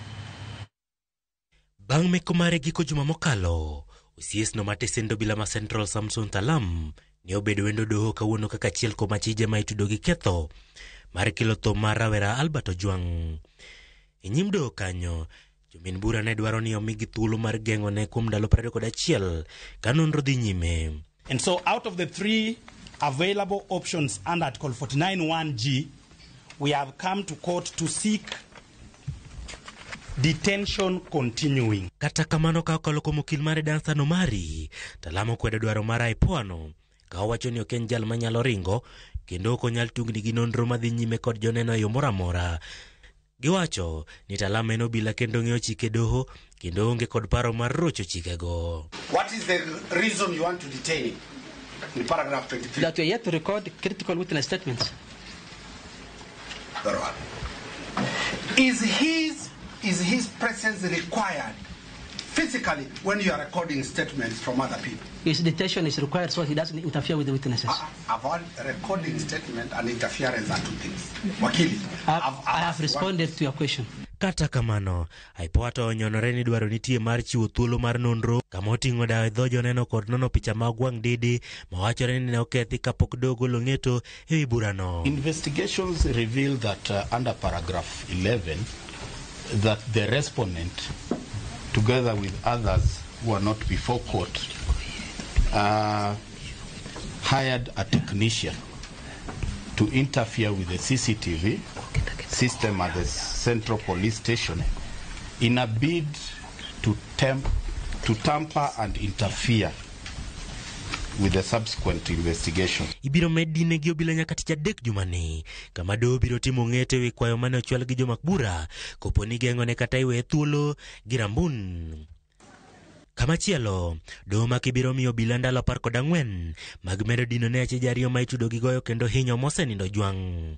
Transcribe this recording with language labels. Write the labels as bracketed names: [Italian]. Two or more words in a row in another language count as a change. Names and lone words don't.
[Luo (Kenya and Tanzania)] Bang' meko mare giko juma mokalo, OCS no matesendo obila ma Central Samson Talam ne obedo wendo doho kawuono kaka achiel kuom achije ma itudo gi ketho mar kelo tho mar rawera Albert Ojwang'. E nyim doho kanyo, jomin bura ne dwaro ni omigi thuolo mar geng'one kuom ndalo 21 ka nonro dhi nyime. [English] And so out of the 3 available options under Article 49(1)(g, we have come to court to seek detention continuing. [Luo (Kenya and Tanzania)] Kata kamano ka okalo kuom okil mare Dansan Omari, Talam okwedo dwaro mar IPOA no, ka owacho ni ok en jal manyalo ringo kendo ok onyal tungni gi nonro madhi nyime kod joneno e yo moro amora. Giwacho ni Talam en obila kendo ng'eyo chike doho kendo onge kod paro mar rocho chikego. [English] What is the reason you want to detain him? In paragraph 23. That we are yet to record critical witness statements. Very well. Is his presence required physically when you are recording statements from other people? His detention is required so he doesn't interfere with the witnesses. Avoid recording statement and interference are two things. Wakili, I have responded to your question. [Luo (Kenya and Tanzania)] Kata kamano, IPOA to onyonore ni dwaro nitie mar chiwo thuolo mar nonro kama oting'o dawe dho joneno kod nono picha mag wang' dede mawachore ni ne okethi kapok dogo long'eto e wi burano. [English] Investigations reveal that under paragraph 11 that the respondent together with others who are not before court hired a technician to interfere with the CCTV system at the Central Police Station in a bid to tamper and interfere with the subsequent investigation. [Luo (Kenya and Tanzania)] Ibiro medine gi obila nyaka tich adek jumani, kama doho biro timo ng'ete wi kwayo mane ochwal gi jomak bura kopo ni geng'one kata iwe thuolo gi rambun. Kamachielo, doho makibiro miyo obila ndalo 14 mag medo dino ne achije ariyo ma itudo gi goyo kendo hinyo mosenindo jwang'.